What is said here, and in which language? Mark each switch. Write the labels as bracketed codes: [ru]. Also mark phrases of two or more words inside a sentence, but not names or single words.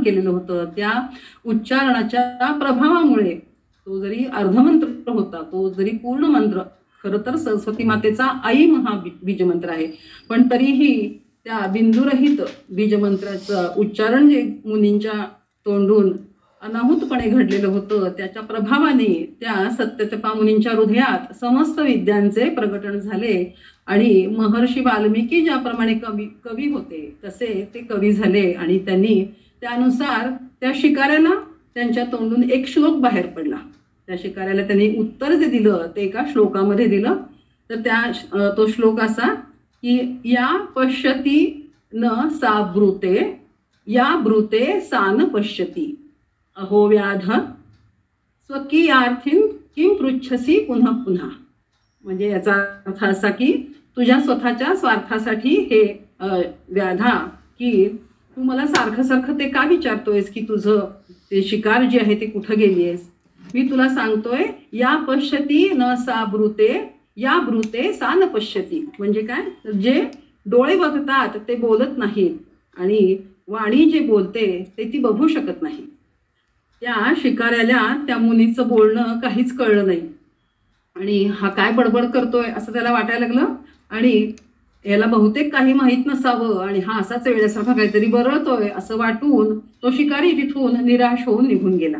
[mr] केलेलं होतं, त्या उच्चारणाच्या प्रभावामुळे तो जरी अर्धमंत्र होता, तो जरी पूर्ण मंत्र खरं तर सरस्वती मातेचा आई बीजमंत्र आहे, पण तरीही त्या बिंदुरहित बीजमंत्राचं उच्चारण जे मुनींच्या तोंडून अनाहूतपणे घडलेलं होतं, त्याच्या प्रभावाने त्या सत्यतपा मुनींच्या हृदयात समस्त विद्यांचे प्रकटन झाले आणि महर्षी वाल्मिकी ज्याप्रमाणे कवी होते तसे ते कवी झाले. आणि त्यांनी त्यानुसार त्या शिकाऱ्याला त्यांच्या तोंडून एक श्लोक बाहेर पडला. त्या शिकाऱ्याला त्यांनी उत्तर जे दिलं ते एका श्लोकामध्ये दिलं. तर तो श्लोक असा की [sa] या पश्यती न सा ब्रूते, या ब्रूते सा न पश्यती, अहो व्याध स्वकीयार्थीन किम पृच्छसी पुन्हा पुन्हा. [mr] म्हणजे याचा अर्थ असा की तुझ्या स्वतःच्या स्वार्थासाठी हे व्याधा की तू मला सारखं सारखं ते का विचारतोयस की तुझं ते शिकार जे आहे ते कुठं गेलीयस. मी तुला सांगतोय [sa] या पश्यती न सा ब्रूते, या ब्रूते सा न पश्यती. [mr] म्हणजे काय, जे डोळे बघतात ते बोलत नाहीत आणि वाणी जे बोलते ते ती बघू शकत नाही. त्या शिकाऱ्याला त्या मुनीचं बोलणं काहीच कळलं नाही आणि हा काय बडबड करतोय असं त्याला वाटायला लागलं आणि याला बहुतेक काही माहीत नसावं आणि हा असाच वेळेसारखा काहीतरी बरळतोय असं वाटून तो शिकारी तिथून निराश होऊन निघून गेला.